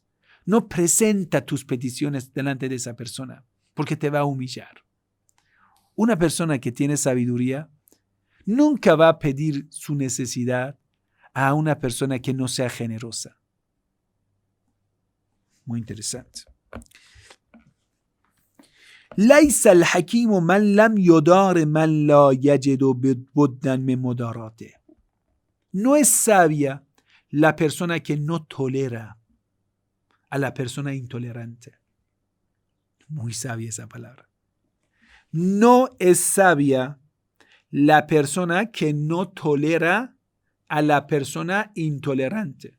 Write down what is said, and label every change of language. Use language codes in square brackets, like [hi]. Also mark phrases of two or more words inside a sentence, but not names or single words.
[es] No presenta tus peticiones delante de esa persona, porque te va a humillar. Una persona que tiene sabiduría nunca va a pedir su necesidad a una persona que no sea generosa. Muy interesante. [ar] ليس الحكيم من لم يدار من لا يجد بدا من مداراته. [es] No es sabia la persona que no tolera a la persona intolerante. Muy sabia esa palabra. No es sabia la persona que no tolera a la persona intolerante.